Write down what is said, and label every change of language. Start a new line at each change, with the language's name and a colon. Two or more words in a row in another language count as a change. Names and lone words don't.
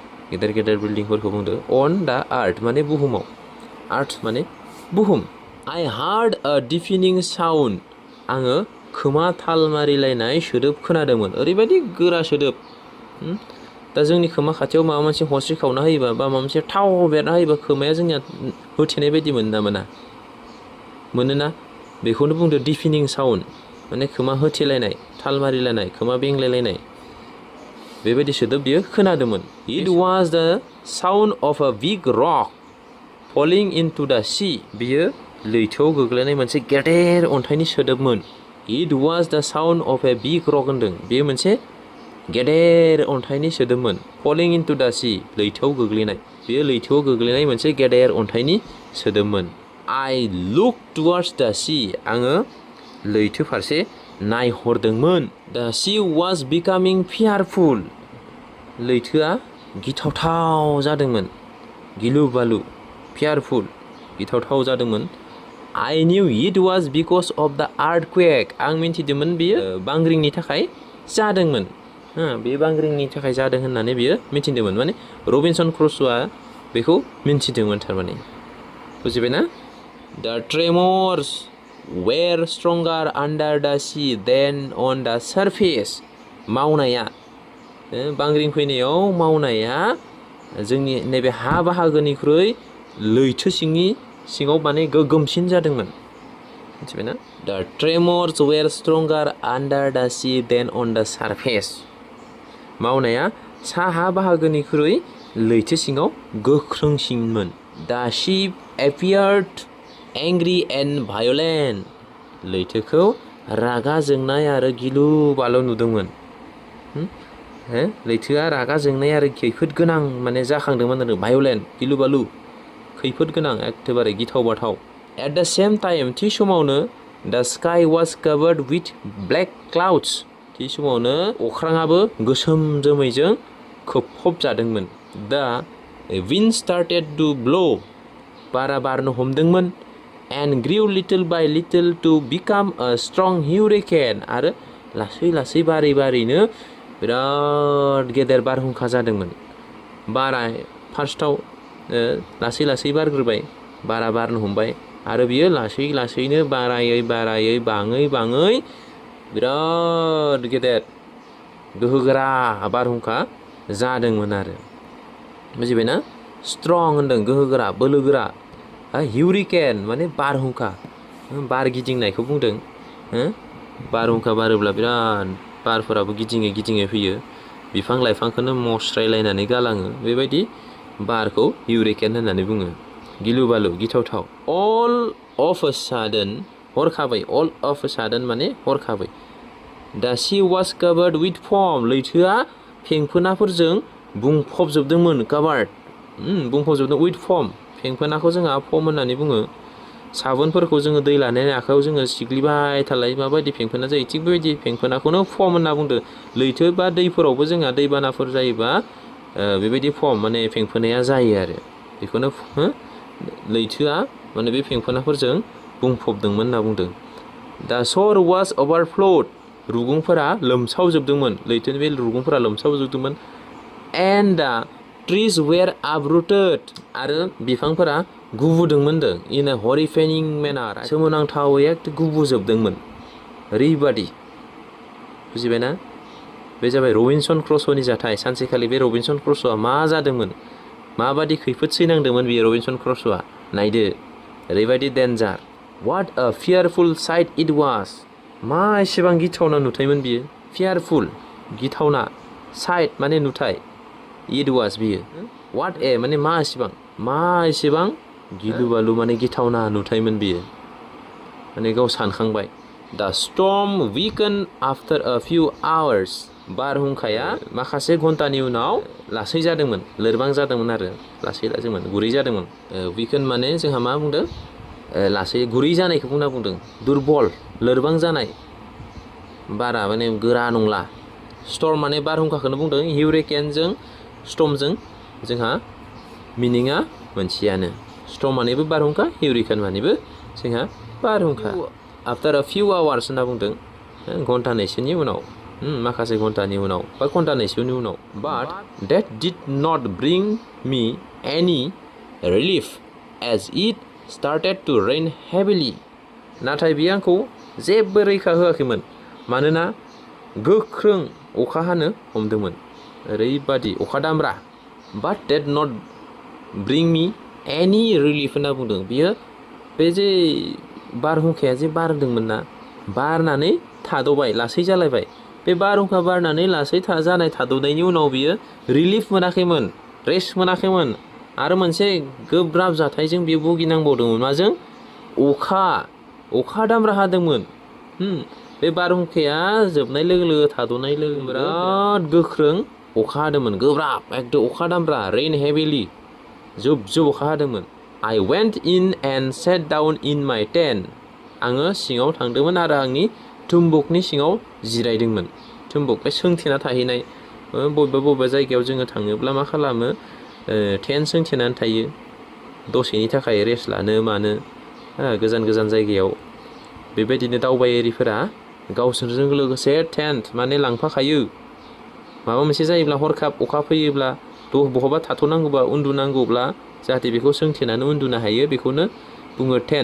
Bodo: गेदेर गेदेर बिल्डिंफोरखौ बुंदो
English: on the earth
Bodo: माने बुहुमाव आर्थ माने बुहुम
English: I heard a deafening sound
Bodo: आङो खोमा थाल मारिलायनाय सोदोब खोनादोंमोन ओरैबायदि गोरा सोदोब दा जोंनि खोमा खाथियाव माबा मोनसे हस्रि खावना होयोबा बा माबा मोनसे थाव बेरना होयोबा खोमाया जोंनिया होथेनाय बायदि मोना मोनोना बेखौनो बुंदो
English: deafening sound
Bodo: माने खोमा होथेलायनाय थाल मारिलायनाय खोमा बेंलायलायनाय बेबायदि सोदोब बियो खोनादोंमोन
English: It was the sound of a big rock falling into the sea
Bodo: बियो लैथोआव गोग्लैनाय मोनसे गेदेर अन्थाइनि सोदोबमोन
English: It was the sound of a big rock
Bodo: होनदों बेयो मोनसे गेदेर अन्थाइनि सोदोबमोन
English: falling into the sea
Bodo: लैथोआव गोग्लैनाय बेयो लैथोआव गोग्लैनाय मोनसे गेदेर अन्थाइनि सोदोबमोन
English: I looked towards the sea
Bodo: आङो लैथो फारसे नायहरदोंमोन
English: The sea was becoming fearful
Bodo: लैथोआ गिथावथाव जादोंमोन गिलु बालु fearful गिथावथाव जादोंमोन
English: I knew it was because of the earthquake
Bodo: आं मिन्थिदोंमोन बियो बांग्रिंनि थाखाय जादोंमोन बे बांग्रिंनि थाखाय जादों होननानै बियो मिन्थिदोंमोन माने रबिनसन क्रुस'आ बेखौ मिन्थिदोंमोन थारमाने बुजिबायना
English: The tremors were stronger under the sea than on the surface
Bodo: मावनाया बांग्रिं फैनायाव मावनाया जोंनि नैबे हा बाहागोनिख्रुइ लैथो सिङाव माने गोगोमसिन जादोंमोन मिथिबायना
English: The tremors were stronger under the sea than on the surface
Bodo: मावनाया साहा बाहागोनिख्रुइ लैथो सिङाव गोख्रोंसिनमोन
English: The ship appeared angry and violent
Bodo: लैथोखौ रागा जोंनाय आरो गिलु बालु नुदोंमोन लैथोआ रागा जोंनाय आरो खैफोद गोनां माने जाखांदोंमोन आरो भायलेन्ट गिलु बालु खैफोद गोनां एखेबारे गिथाव बाथाव
English: At the same time
Bodo: थि समावनो
English: The sky was covered with black clouds
Bodo: थि समावनो अख्राङाबो गोसोम जोमैजों खोबफब जादोंमोन
English: The wind started to blow
Bodo: बारा बारनो हमदोंमोन
English: and grew little by little to become a strong hurricane
Bodo: आरो लासै लासै बारैनो बिराद गेदेर बारहुंखा जादोंमोन बारा फार्स्टआव लासै लासै बारग्रोबाय बारा बारनो हमबाय आरो बियो लासै लासैनो बारायै बाङै बिराद गेदेर गोहोगोरा बारहुंखा जादोंमोन आरो बुजिबायना स्ट्रं होनदों गोहोगोरा बोलोगोरा हिउरिकेन माने बारहुंखा बार गिदिंनायखौ बुंदों बारहुंखा बारोब्ला बिराद बारफोराबो गिदिङै फैयो बिफां लाइफांखौनो मस्रायलायनानै गालाङो बेबायदि बारखौ हिउरिकेन होननानै बुङो गिलु बालु गिथावथाव
English: all of a sudden
Bodo: हरखाबै
English: all of a sudden
Bodo: माने हरखाबै
English: The sea was covered with foam
Bodo: लैथोआ फेंफोनाफोरजों बुंफबजोबदोंमोन covered बुंफबजोबदों
English: with foam
Bodo: फेंफोनाखौ जोंहा फम होननानै बुङो साबोनफोरखौ जोङो दै लानानै आखायाव जोङो सिग्लिबाय थालाय माबायदि फेंफोना जायो थिग बेबायदि फेंफोनाखौनो फम होनना बुंदो लैथो बा दैफोरावबो जोंहा दैबानाफोर जायोबा बेबायदि फम माने फेंफोनाया जायो आरो बेखौनो लैथोआ माने बे फेंफोनाफोरजों बुंफबदोंमोन होनना बुंदों
English: The shore was overflowed
Bodo: रुगुंफोरा लोमसावजोबदोंमोन लैथोनि बे रुगुंफोरा लोमसावजोबदोंमोन
English: and the trees were uprooted
Bodo: आरो बिफांफोरा गुबुदोंमोन
English: in a horrifying manner
Bodo: सोमोनांथावै एखे गुबुजोबदोंमोन ओरैबादि बुजिबायना बे जाबाय रबिनसन क्रुस'नि जाथाय सानसेखालि बे रबिनसन क्रुस'आ मा जादोंमोन माबादि खैफोद सैनांदोंमोन बेयो रबिनसन क्रुस'आ नायदो ओरैबायदि डेन्जार
English: What a fearful sight it was
Bodo: मा एसेबां गिथावना नुथायमोन बियो fearful गिथावना sight माने नुथाय
English: it was
Bodo: बियो
English: What a
Bodo: माने मा एसेबां गिलु बालु माने गिथावना नुथायमोन बियो माने गाव सानखांबाय
English: The storm weakened after a few hours
Bodo: बारहुंखाया माखासे घन्टानि उनाव लासै जादोंमोन लोरबां जादोंमोन आरो लासै गुरै जादोंमोन weaken माने जोंहा मा बुंदों लासै गुरै जानायखौ बुंदों दुरबल लोरबां जानाय बारा माने गोरा नंला स्टर्म माने बारहुंखाखौनो बुंदों हिउरिकेनजों स्टर्मजों जोंहा मिनिङा मोनसेयानो स्टर्म मानेबो बारहुंखा हिउरिकेन मानेबो जोंहा बारहुंखा
English: after a few hours
Bodo: होनना बुंदों घन्टानैसोनि उनाव माखासे घन्टानि उनाव बा घन्टानैसोनि उनाव
English: but that did not bring me any relief as it started to rain heavily
Bodo: नाथाय बियो आंखौ जेबो रैखा होआखैमोन मानोना गोख्रों अखा हानो हमदोंमोन ओरैबादि अखा दामब्रा
English: but that not bring me any relief
Bodo: होनना बुंदों बियो बे जे बारहुंखाया जे बारदोंमोन ना बारनानै थाद'बाय लासै जालायबाय बे बारहुंखा बारनानै लासै जानाय थाद'नायनि उनाव बियो रिलिफ मोनाखैमोन रेस्ट मोनाखैमोन आरो मोनसे गोब्राब जाथायजों बियो भुगिनांबावदोंमोन माजों अखा दामब्रा हादोंमोन बे बारहुंखाया जोबनाय लोगो लोगो थाद'नाय लोगो बिराद गोख्रों अखा हादोंमोन गोब्राब एकदम अखा दामब्रा
English: rain heavily
Bodo: जुब जुब अखा हादोंमोन
English: I went in and sat down in my tent
Bodo: आङो सिङाव थांदोंमोन आरो आंनि थुम्बुकनि सिङाव जिरायदोंमोन थुम्बुक बे सोंथेना थाहैनाय बबेबा जायगायाव जोङो थाङोब्ला मा खालामो टेन्ट सोंथेनानै थायो दसेनि थाखाय रेस्ट लानो मानो गोजान गोजान जायगायाव बेबायदिनो दावबायारिफोरा गावसोरजों लोगोसे टेन्ट माने लांफाखायो माबा मोनसे जायोब्ला हरखाब अखा फैयोब्ला बहाबा थाथ'नांगौबा उन्दुनांगौब्ला जाहाथे बेखौ सोंथेनानै उन्दुनो हायो बेखौनो बुङो टेन्ट